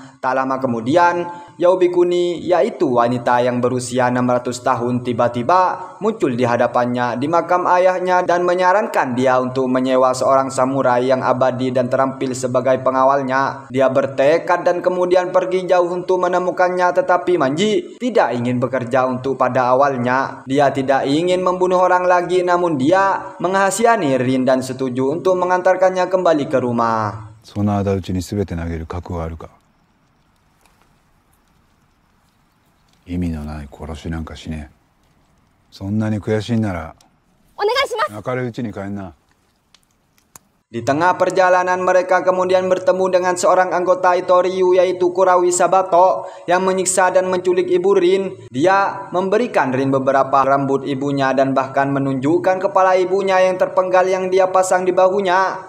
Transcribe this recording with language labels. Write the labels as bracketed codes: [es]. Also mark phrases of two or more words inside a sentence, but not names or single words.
[id] Tak lama kemudian, Yao Bikuni, yaitu wanita yang berusia 600 tahun, tiba-tiba muncul di hadapannya di makam ayahnya dan menyarankan dia untuk menyewa seorang samurai yang abadi dan terampil sebagai pengawalnya. Dia bertekad dan kemudian pergi jauh untuk menemukannya, tetapi Manji tidak ingin bekerja untuk pada awalnya. Dia tidak ingin membunuh orang lagi, namun dia menghasihani Rin dan setuju untuk mengantarkannya kembali ke rumah. [ja] その仇討ちに全て投げる覚悟はあるか。意味のない殺しなんかしねえ。そんなに悔しいんならお願いします。明るいうちに帰んな。 [id] Di tengah perjalanan mereka kemudian bertemu dengan seorang anggota Itoryu yaitu Kurawi Sabato yang menyiksa dan menculik ibu Rin. Dia memberikan Rin beberapa rambut ibunya dan bahkan menunjukkan kepala ibunya yang terpenggal yang dia pasang di bahunya.